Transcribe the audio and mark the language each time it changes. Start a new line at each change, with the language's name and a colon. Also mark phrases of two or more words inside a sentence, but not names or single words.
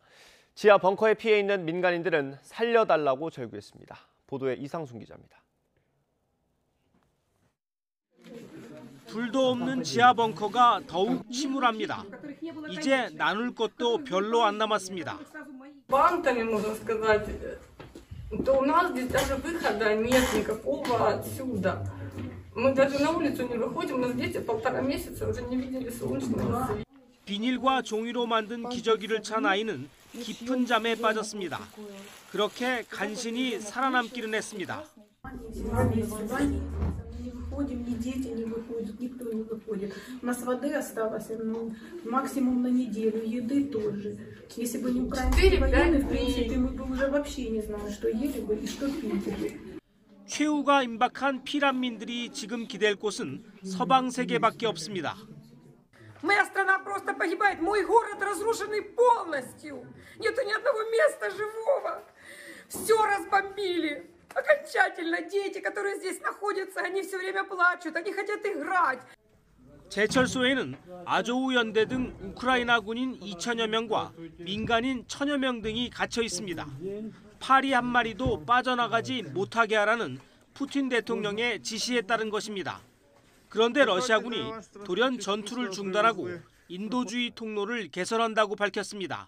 Korean: 지하 벙커에 피해 있는 민간인들은 살려달라고 절규했습니다. 보도에 이상순 기자입니다. 불도 없는 지하 벙커가 더욱 침울합니다. 이제 나눌 것도 별로 안 남았습니다.
Russian: то у нас здесь даже выхода нет никакого отсюда. Мы даже на улицу не выходим, у нас дети 1,5 месяца уже не видели солнечного света.
Korean: 비닐과 종이로 만든 기저귀를 찬 아이는 깊은 잠에 빠졌습니다. 그렇게 간신히 살아남기는 했습니다.
Russian: выходим, ни дети не выходят, никто не выходит. У нас воды осталось максимум на неделю, еды тоже. Если бы не украинские военные, в принципе, мы бы уже вообще не знали, что ели бы и что пили бы.
Korean: 최후가 임박한 피난민들이 지금 기댈 곳은 서방 세계밖에 없습니다.
Russian: Моя страна просто погибает, мой город разрушенный полностью. Нету ни одного места живого. Все разбомбили. окончательно. Дети, которые здесь находятся, они все время плачут, они хотят играть.
Korean: 제철소에는 아조우 연대 등 우크라이나 군인 2천여 명과 민간인 1,000여 명 등이 갇혀 있습니다. 파리 한 마리도 빠져나가지 못하게 하라는 푸틴 대통령의 지시에 따른 것입니다. 그런데 러시아군이 돌연 전투를 중단하고 인도주의 통로를 개설한다고 밝혔습니다.